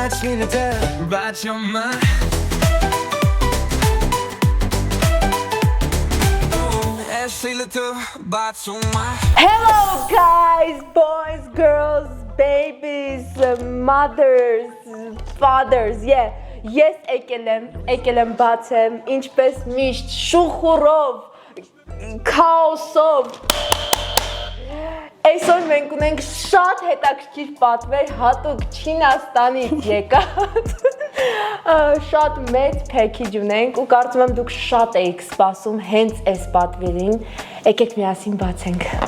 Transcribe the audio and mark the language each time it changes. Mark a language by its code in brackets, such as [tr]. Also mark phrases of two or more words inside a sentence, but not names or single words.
[en] little about your mind. Say little about your mind. Hello guys, boys, girls, babies, mothers, fathers, yeah. [hy] Ես եկել եմ բացեմ, ինչպես միշտ, շուխուրով, քաոսով։ Այսօր մենք ունենք շատ հետաքրքիր պատվեր հատուկ Չինաստանից եկած։ Շատ մեծ package ունենք ու կարծում եմ դուք շատ եք սպասում հենց այս պատվերին։ Եկեք միասին բացենք։